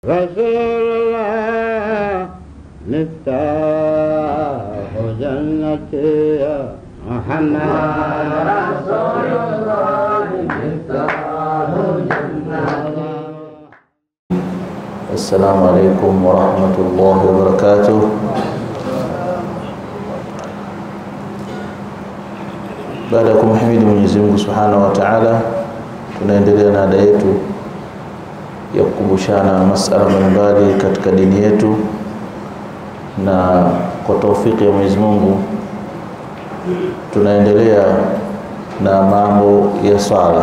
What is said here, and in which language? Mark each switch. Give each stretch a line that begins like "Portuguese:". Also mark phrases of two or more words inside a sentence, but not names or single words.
Arabic: رسول الله مفتاح الجنة محمد رسول الله مفتاح الجنة. السلام عليكم ورحمة الله وبركاته.
Swahili: Baada ya kumhimidi Mwenyezi Mungu
Arabic: سبحانه وتعالى,
Swahili: tunaendelea na ada yetu ya kukumbushana masala mbalimbali katika dini yetu, na kwa taufiki ya Mwenyezi Mungu tunaendelea na mambo ya sala.